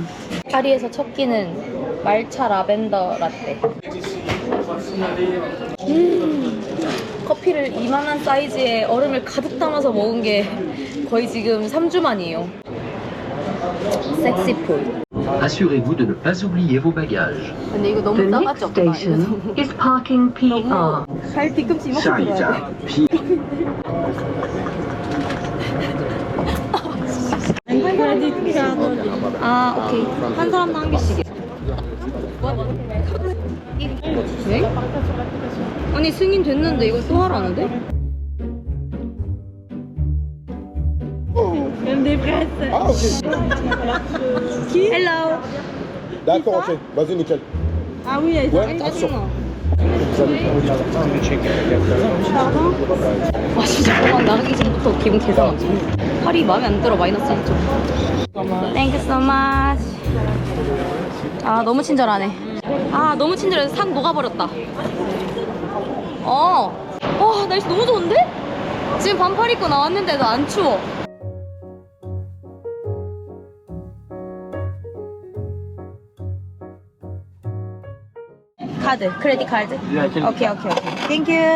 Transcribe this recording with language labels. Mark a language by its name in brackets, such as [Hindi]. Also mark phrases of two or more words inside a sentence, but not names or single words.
[Korean] 파리에서 첫 끼는 말차 라벤더 라떼. 커피를 이만한 사이즈의 얼음을 가득 담아서 먹은 게 거의 지금 3주 만이에요. 섹시푸드. [French] Assurez-vous de ne pas oublier vos bagages. [Korean] 근데 이거 너무 싸가지 없다. [English] is parking PR. [Korean] 너무 살 뒤꿈치 이만큼 들어야 돼. 아, 오케이. 한 사람당 한 개씩. 네? 아니, 승인 됐는데 이걸 또 하라는데? [English] Hello. [French] D'accord, ok. Vas-y, nickel. 아, oui, Ouais, [Korean] 짜증나. 와, 진짜 공항 나가기 전부터 기분 개상하지. 팔이 마음에 안 들어. 마이너스 1점. [English] Thank you so much. [Korean] 아, 너무 친절하네. 아, 너무 친절해서 싹 녹아버렸다. 와, 날씨 너무 좋은데? 지금 반팔 입고 나왔는데도 안 추워. 카드, 크레딧 카드. 오케이. 땡큐.